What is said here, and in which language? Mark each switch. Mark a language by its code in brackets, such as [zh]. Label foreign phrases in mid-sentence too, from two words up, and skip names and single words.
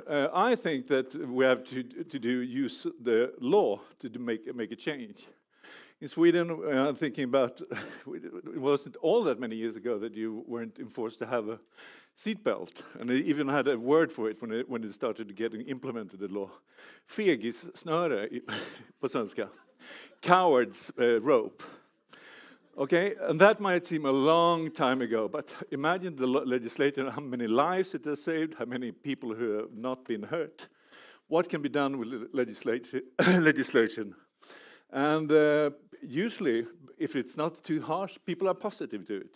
[en] I think that we have to use the law to make a change. In Sweden, I'm thinking about, it wasn't all that many years ago that you weren't enforced to have a seatbelt, and they even had a word for it when it started getting implemented, the law. [sv] Fegissnöre på svenska. [en] Coward's rope. Okay, and that might seem a long time ago, but imagine the legislation, how many lives it has saved, how many people who have not been hurt. What can be done with legislation? And usually, if it's not too harsh, people are positive to it.